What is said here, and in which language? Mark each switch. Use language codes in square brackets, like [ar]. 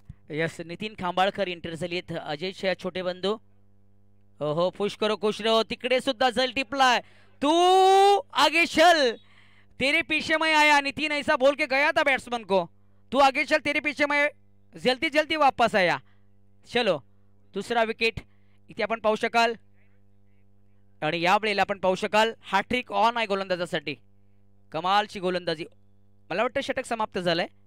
[mr] Yes Nitin खांबाळकर inter झाली आहेत. अजय छोटे बंधू हो [hi] पुश करो खुश रहो, [mr] तिकडे सुद्धा जल टिपलाय. [hi] तू आगे चल तेरे पीछे मैं आया. नितीन ऐसा बोल के गया था बैट्समैन को, तू आगे चल तेरे पीछे मैं जल्दी जल्दी वापस आया. [mr] चलो दुसरा विकेट इथे आपण पाहू शकाल आणि यावेळेला आपण पाहू शकाल हॅट्रिक ऑन आहे गोलंदाजासाठी. कमालची गोलंदाजी. मला वाटतं षटक समाप्त झालंय.